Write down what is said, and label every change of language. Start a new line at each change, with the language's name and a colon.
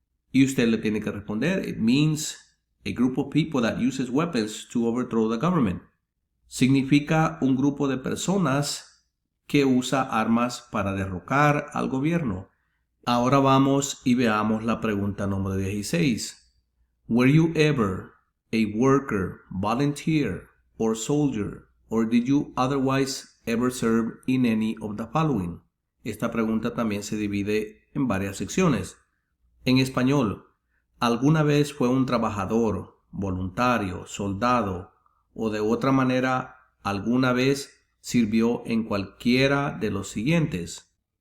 Spanish: Y usted le tiene que responder,
English: it means a group of people that uses weapons to overthrow the government.
Spanish: Significa un grupo de personas que usa armas para derrocar al gobierno. Ahora vamos y veamos la pregunta número 16.
English: Were you ever a worker, volunteer, or soldier, or did you otherwise ever serve in any of the following?
Spanish: Esta pregunta también se divide en varias secciones. En español, ¿alguna vez fue un trabajador, voluntario, soldado o de otra manera alguna vez sirvió en cualquiera de los siguientes?